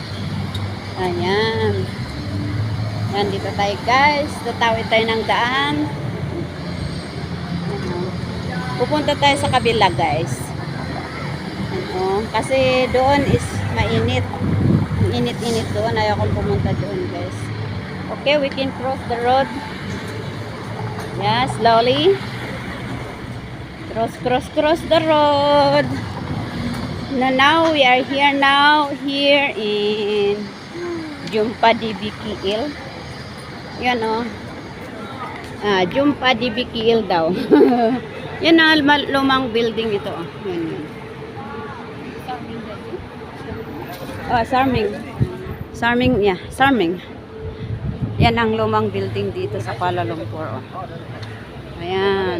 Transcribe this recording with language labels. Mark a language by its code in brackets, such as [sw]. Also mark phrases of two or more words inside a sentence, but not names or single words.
[tl] Ayan. Yan, dito tayo guys. Tatawid tayo ng daan. Pupunta tayo sa kabila guys. Kasi doon is mainit. Init-init doon. Ayaw kong pumunta doon guys. [en] Okay, we can cross the road. Yeah, slowly. Cross the road. Now we are here in Jumpa di BKL. [tl] Yan o. Jumpa di BKL daw. Yan ang lumang building ito. Yan. Sarming. Yan ang lumang building dito sa Kuala Lumpur. Oh. Ayan.